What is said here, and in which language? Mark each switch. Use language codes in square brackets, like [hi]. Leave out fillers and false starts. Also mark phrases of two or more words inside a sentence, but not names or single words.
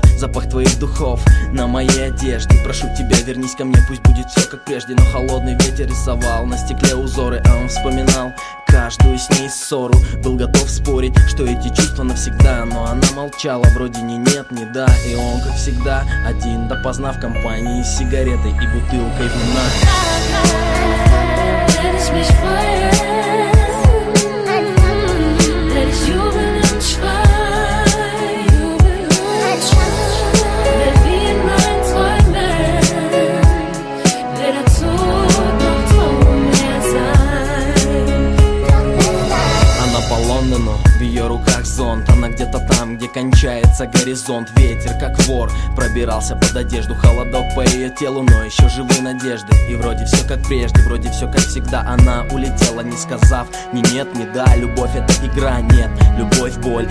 [ru] Запах твоих духов на моей одежде. Прошу тебя, вернись ко мне, пусть будет все как прежде. Но холодный ветер рисовал на стекле узоры, а он вспоминал каждую с ней ссору. Был готов спорить, что эти чувства навсегда, но она молчала, вроде ни нет, ни да. И он, как всегда, один допоздна в компании с сигаретой и бутылкой вина. [de] Werde ich mich freuen. Werde ich jubeln und schreien. Wird wie in meinen Träumen weder Tod noch Traum mehr sein. [ru] Она по Лондону, в ее руках зонт. Она где-то там, где кончается горизонт. Ветер, как вор, пробирался под одежду. Холодок по ее телу, но еще живы надежды. И вроде все как прежде, вроде все как всегда. Она улетела, не сказав ни нет, ни да. Любовь — это игра, нет, любовь — боль.